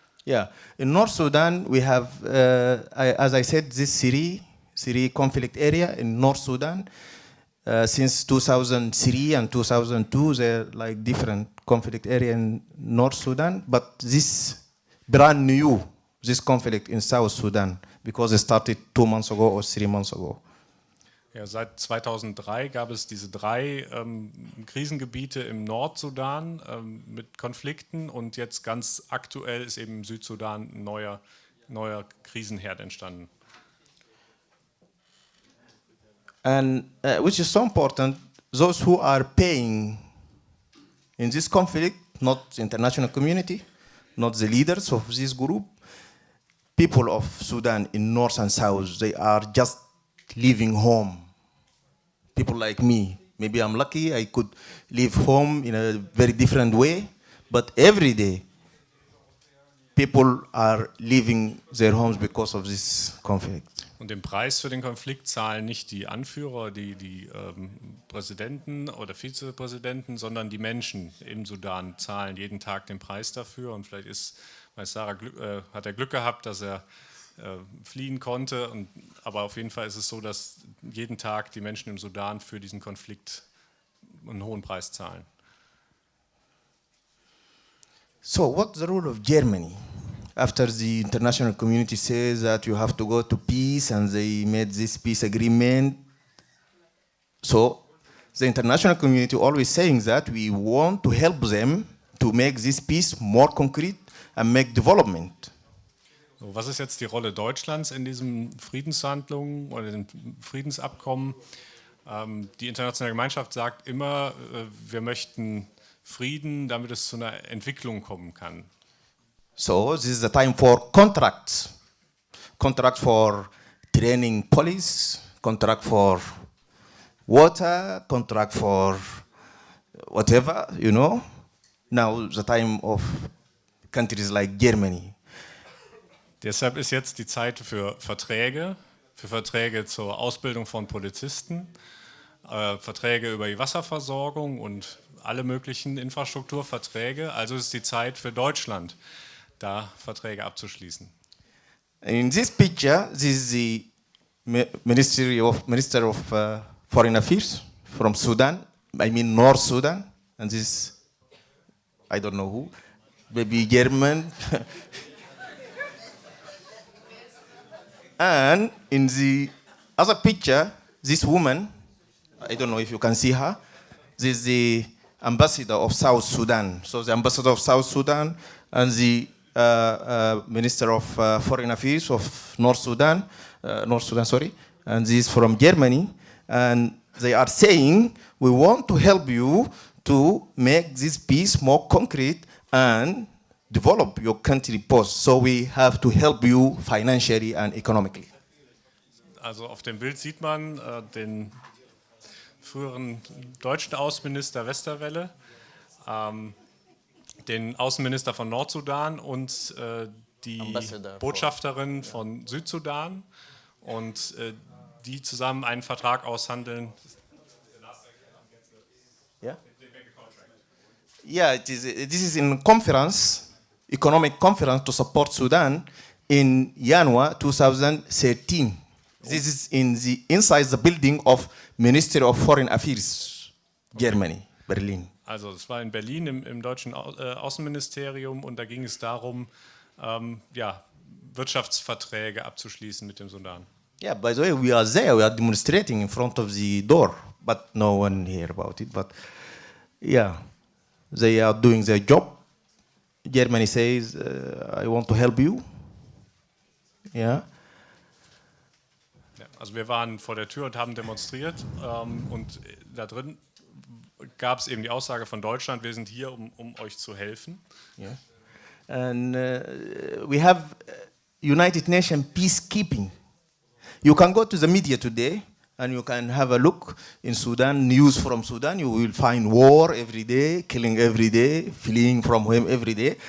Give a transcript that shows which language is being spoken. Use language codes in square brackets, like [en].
[en] Yeah, in North Sudan we have, as I said, this Syria conflict area in North Sudan. Since 2003 and 2002, there are like different conflict area in North Sudan, but this brand new, this conflict in South Sudan, because it started 2 months ago or 3 months ago. [de] Ja, seit 2003 gab es diese 3 Krisengebiete im Nordsudan mit Konflikten und jetzt ganz aktuell ist eben im Südsudan ein neuer Krisenherd entstanden. [en] And which is so important, those who are paying in this conflict, not the international community, not the leaders of this group, people of Sudan in North and South, they are just leaving home. People like me, maybe I'm lucky, I could leave home in a very different way, but every day, people are leaving their homes because of this conflict. [de] Und den Preis für den Konflikt zahlen nicht die Anführer, die Präsidenten oder Vizepräsidenten, sondern die Menschen im Sudan zahlen jeden Tag den Preis dafür. Und vielleicht hat er Glück gehabt, dass er fliehen konnte. Aber auf jeden Fall ist es so, dass jeden Tag die Menschen im Sudan für diesen Konflikt einen hohen Preis zahlen. [en] So what's the role of Germany? After the international community says that you have to go to peace and they made this peace agreement. So the international community always saying that we want to help them to make this peace more concrete and make development. [de] So, was ist jetzt die Rolle Deutschlands in diesen Friedensverhandlungen oder dem Friedensabkommen? Die internationale Gemeinschaft sagt immer, wir möchten Frieden, damit es zu einer Entwicklung kommen kann. [en] So this is the time for contracts. Contract for training police, contract for water, contract for whatever, you know. Now the time of countries like Germany. [de] Deshalb ist jetzt die Zeit für Verträge zur Ausbildung von Polizisten, Verträge über die Wasserversorgung und alle möglichen Infrastrukturverträge. Also ist die Zeit für Deutschland, da Verträge abzuschließen. [en] In this picture, this is the Minister of Foreign Affairs from Sudan, I mean North Sudan, and this, I don't know who, maybe German. And in the other picture, this woman, I don't know if you can see her, this is the ambassador of South Sudan. So the ambassador of South Sudan and the Minister of Foreign Affairs of North Sudan, and this is from Germany, and they are saying, we want to help you to make this peace more concrete and develop your country post, so we have to help you financially and economically. [de] Also auf dem Bild sieht man den früheren deutschen Außenminister Westerwelle, den Außenminister von Nordsudan und die [en] Ambassador [de] Botschafterin von Südsudan und die zusammen einen Vertrag aushandeln. [en] Yeah. Yeah, this is in conference, economic conference to support Sudan in January 2013. This is inside the building of Ministry of Foreign Affairs, Germany, Berlin. [de] Also es war in Berlin im deutschen Außenministerium und da ging es darum, ja, Wirtschaftsverträge abzuschließen mit dem Sudan. [en] Yeah, by the way, we are there, we are demonstrating in front of the door, but no one hear about it. But yeah, they are doing their job. Germany says, I want to help you. Yeah. [de] Ja, also wir waren vor der Tür und haben demonstriert und da drin gab es eben die Aussage von Deutschland, wir sind hier, um euch zu helfen. [en] Yeah. And we have United Nations peacekeeping. You can go to the media today and you can have a look in Sudan, news from Sudan. You will find war every day, killing every day, fleeing from home every day.